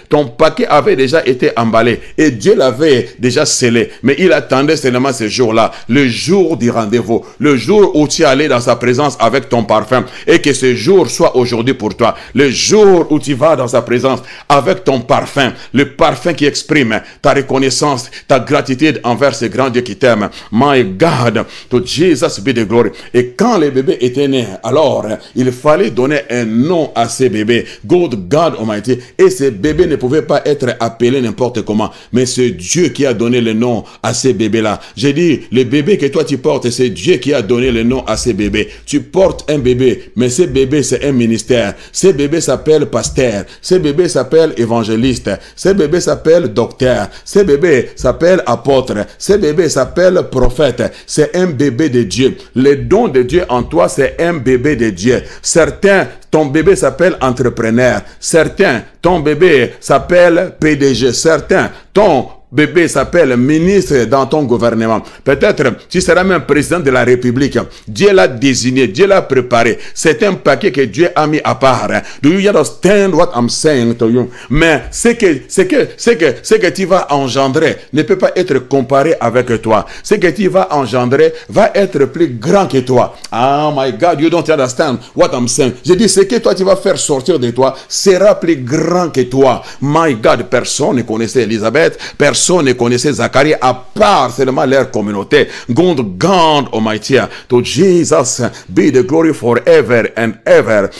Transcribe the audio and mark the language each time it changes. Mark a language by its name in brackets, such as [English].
[French] Ton paquet avait déjà été emballé. Et Dieu l'avait déjà scellé. Mais il attendait seulement ce jour-là. Le jour du rendez-vous. Le jour où tu es allé dans sa présence avec ton parfum. Et que ce jour soit aujourd'hui pour toi. Le jour où tu vas dans sa présence avec ton parfum. Le parfum qui exprime ta reconnaissance, ta gratitude envers ce grand Dieu qui t'aime. [English] My God, to Jesus be the glory. [French] Et quand les bébés étaient nés, alors il fallait donner un nom à ces bébés. [English] God Almighty. [French] Et ces bébés ne pouvaient pas être appelés n'importe comment. Mais c'est Dieu qui a donné le nom à ces bébés-là. J'ai dit, le bébé que toi tu portes, c'est Dieu qui a donné le nom à ces bébés. Tu portes un bébé, mais ce bébé c'est un ministère. Ce bébé s'appelle pasteur. Ce bébé s'appelle évangéliste. Ce bébé s'appelle docteur. Ce bébé s'appelle apôtre. Ce bébé s'appelle prophète. C'est un bébé de Dieu. Le don de Dieu en toi, c'est un bébé de Dieu. Certains, ton bébé s'appelle entrepreneur. Certains, ton bébé s'appelle PDG. Certains, ton bébé s'appelle ministre dans ton gouvernement. Peut-être tu seras même président de la République. Dieu l'a désigné, Dieu l'a préparé. C'est un paquet que Dieu a mis à part. [English] Do you understand what I'm saying to you? [French] Mais ce que tu vas engendrer ne peut pas être comparé avec toi. Ce que tu vas engendrer va être plus grand que toi. [English] Oh my God, you don't understand what I'm saying. [French] Je dis, ce que toi tu vas faire sortir de toi sera plus grand que toi. [English] My God, [French] personne ne connaissait Élisabeth, personne personne ne connaissait Zacharie à part seulement leur communauté. [English] God Almighty, to Jesus be the glory forever and ever.